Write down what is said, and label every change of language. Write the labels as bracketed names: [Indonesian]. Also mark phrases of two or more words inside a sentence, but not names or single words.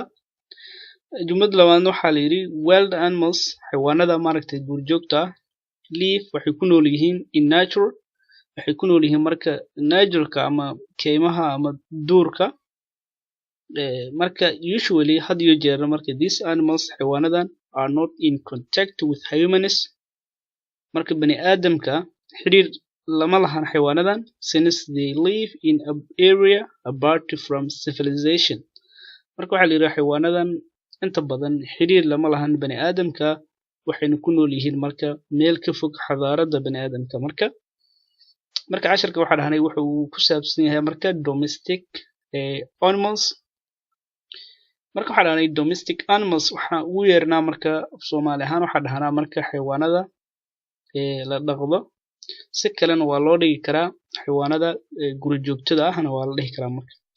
[Somali] Jumlada labaadna waxaa la yidhi [English] wild animals [Somali] xayawaanada duurjoogta ah live waxay ku nool yihiin [English] in nature [Somali] waxay ku nool yihiin marka natureka ama keymaha ama duurka marka usually had iyo jeer marka [English] these animals [Somali] xayawaanadan [English] are not in contact with humans [Somali] marka bani aadamka xiriir lama lahan xayawaanadan [English] since they live in an area apart from civilization [Somali] marka waxaa la yidhi xayawaanadan inta badan xiriir lama lahan bani aadamka waxayna ku nool yihiin marka meel ka fog xadaarada bani aadamka marka casharka waxaa dhahnay wuxuu ku saabsan yahay marka [English] domestic animals [Somali] marka waxaa dhahnay [English] domestic animals [Somali] waxaa ugu yeernaa marka Soomaali ahaan waxaa dhahnaa marka xayawaanada la dhaqdo si kalena waa loo dhigi karaa xayawaanada guri joogtada ahna waa la dhihi karaa marka